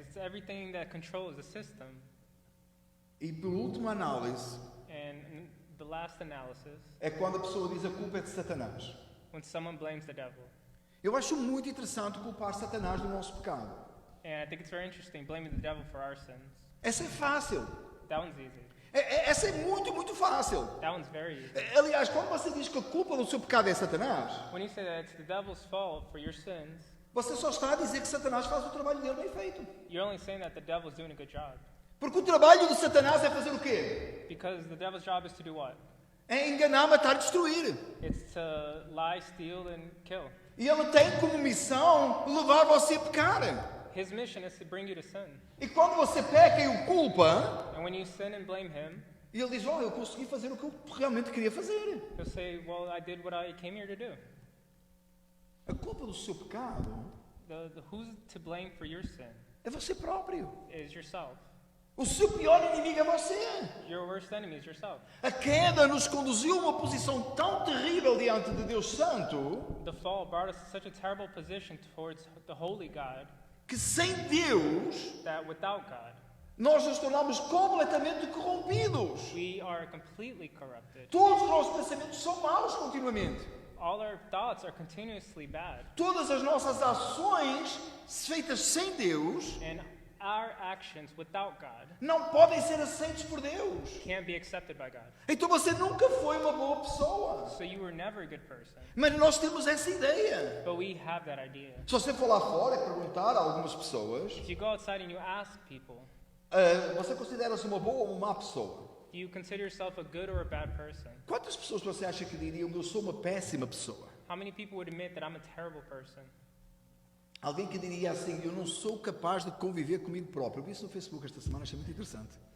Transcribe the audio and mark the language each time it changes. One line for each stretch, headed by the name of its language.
English: It's everything that controls the system.
Portuguese: E por última análise,
English: And last analysis
Portuguese: é quando a pessoa diz a culpa é de Satanás.
English: when someone blames the devil.
Portuguese: Eu acho muito interessante culpar Satanás do nosso pecado.
English: And I think it's very interesting blaming the devil for our sins.
Portuguese: Essa é fácil.
English: That one's easy.
Portuguese: Essa é muito, muito fácil.
English: That one's very easy.
Portuguese: Aliás, quando você diz que a culpa do seu pecado é Satanás,
English: When you say that it's the devil's fault for your sins,
Portuguese: você só está a dizer que Satanás faz o trabalho dele bem feito.
English: you're only saying that the devil's doing a good job.
Portuguese: Porque o trabalho de Satanás é fazer o quê?
English: Because the devil's job is to do what?
Portuguese: É enganar, matar e destruir.
English: It's to lie, steal, and kill.
Portuguese: E ele tem como missão levar você a pecar.
English: His mission is to bring you to sin.
Portuguese: E quando você peca e o culpa,
English: And when you sin and blame him,
Portuguese: e ele diz, eu consegui fazer o que eu realmente queria fazer.
English: he'll say, well, I did what I came here to do.
Portuguese: A culpa do seu pecado
English: Who's to blame for your sin
Portuguese: é você próprio.
English: is yourself.
Portuguese: O seu pior inimigo é você.
English: Your worst enemy is yourself.
Portuguese: A queda nos conduziu a uma posição tão terrível diante de Deus Santo,
English: The fall brought us to such a terrible position towards the holy God
Portuguese: que sem Deus,
English: that without God,
Portuguese: nós nos tornamos completamente corrompidos.
English: we are completely corrupted.
Portuguese: Todos os nossos pensamentos são maus continuamente.
English: All our thoughts are continuously bad.
Portuguese: Todas as nossas ações feitas sem Deus
English: And our actions without God
Portuguese: não podem ser aceitos por Deus.
English: can't be accepted by God.
Portuguese: Então você nunca foi uma boa pessoa.
English: So you were never a good person.
Portuguese: Mas nós temos essa ideia.
English: But we have that idea.
Portuguese: Se você for lá fora e perguntar a algumas pessoas,
English: If you go outside and you ask people,
Portuguese: você considera-se uma boa ou uma má pessoa?
English: do you consider yourself a good or a bad person?
Portuguese: Quantas pessoas você acha que diriam que eu sou uma péssima pessoa?
English: How many people would admit that I'm a terrible person?
Portuguese: Alguém que diria assim, eu não sou capaz de conviver comigo próprio. Eu vi isso no Facebook esta semana, achei muito interessante.